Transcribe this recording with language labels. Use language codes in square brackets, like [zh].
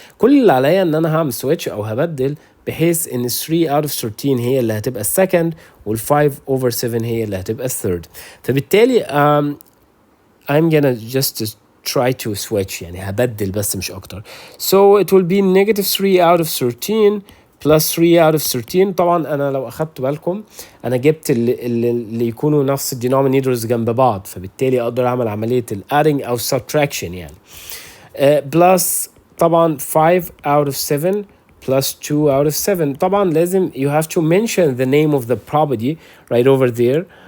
[ar] كل اللي عليا ان انا هعمل سويتش او هبدل بحيث ان 3/13 هي اللي هتبقى السكند وال 5/7 هي اللي هتبقى الثيرد. فبالتالي [en] I'm gonna just try to switch، [ar] يعني هبدل بس مش اكتر. [en] So it will be -3/13 plus 3/13. [ar] طبعا انا لو اخدت بالكم انا جبت اللي يكونوا نفس الدينومينيتورز جنب بعض، فبالتالي اقدر اعمل عملية الادنج او subtraction يعني. Plus طبعا 5/7 [en] plus 2 out of 7. [ar] طبعا لازم [en] you have to mention the name of the property right over there.